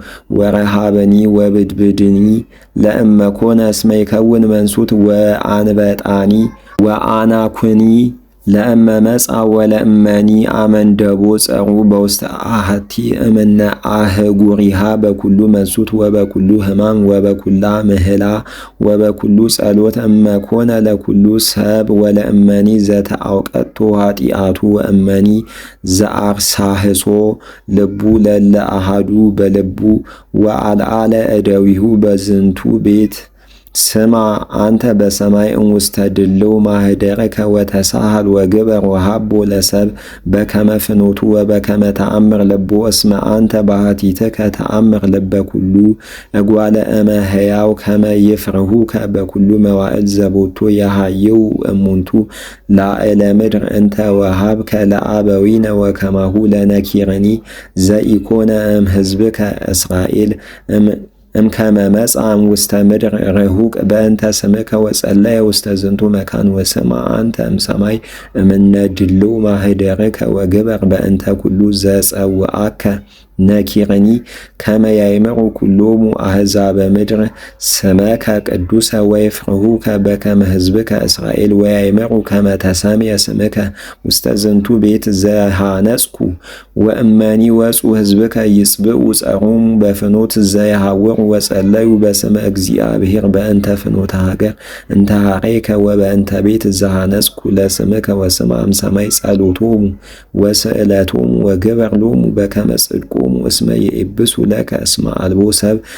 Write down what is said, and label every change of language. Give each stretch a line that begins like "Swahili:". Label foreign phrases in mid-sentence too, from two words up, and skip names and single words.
Geez: ወረሃበኒ ወብድብድኒ ለእመ ኮነ እስመ ይከውን መንሱት ወአንበጣኒ ወአናኩኒ ለእመ መጻ ወለእመኒ አመንደቦ ጸሩ በውስተ አሐቲ እምነ አህጉሪሃ በኩሉ መንሱት ወበኩሉ ሕማም ወበኩላ ምህላ ወበኩሉ ጸሎት እመ ኮነ ለኩሉ ሰብ ወለእመኒ ዘተአውቀቶ ኃጢአቱ ወእመኒ ዘአርሳህሶ ልቡ ለለ አሃዱ በልቡ ወአልዓለ እደዊሁ በዝንቱ ቤት ስማ አንተ በሰማይ እንውስተ ድልው ማህደረከ ወተሳሃል ወግበር ወሃቦ ለሰብ በከመ ፍኖቱ ወበከመ ተአምር ልቦ እስመ አንተ ባሕቲትከ ተአምር ልበ ኩሉ እጓለ እመሕያው ከመ ይፍርሁከ በኩሉ መዋዕል ዘቦቱ የሃየው እሙንቱ ላዕለ ምድር እንተ ወሃብከ ለአበዊነ ወከማሁ ለነኪርኒ ዘኢኮነ እምሕዝብከ እስራኤል እምከመ መጻም ውስተ ምድር ርሁቅ በእንተ ስምከ ወጸለየ ውስተ ዝንቱ መካን ወስማ አንተ እምሰማይ እምነ ድልው ማህደርከ ወግበር በእንተ ኩሉ ዘጸውዐከ ነኪርኒ ከመ ያይምሩ ኩሎሙ አሕዛበ ምድር ስመከ ቅዱሰ ወይፍርሁከ በከመ ሕዝብከ እስራኤል ወያይምሩ ከመ ተሰምየ ስምከ ውስተ ዝንቱ ቤት ዘሃነጽኩ ወእመኒ ወጹ ሕዝብከ ይጽብኡ ጸሮሙ በፍኖት ዘየሐውሩ ወጸለዩ በስመ እግዚአብሔር በእንተ ፍኖተ ሀገር እንተ ሐሬከ ወበእንተ ቤት ዘሃነጽኩ ለስምከ ወስማ እምሰማይ ጸሎቶሙ ወስእለቶሙ ወግበር ሎሙ በከመ ጽድቆሙ እስመ ይኤብሱ ለከ እስመ አልቦ ሰብ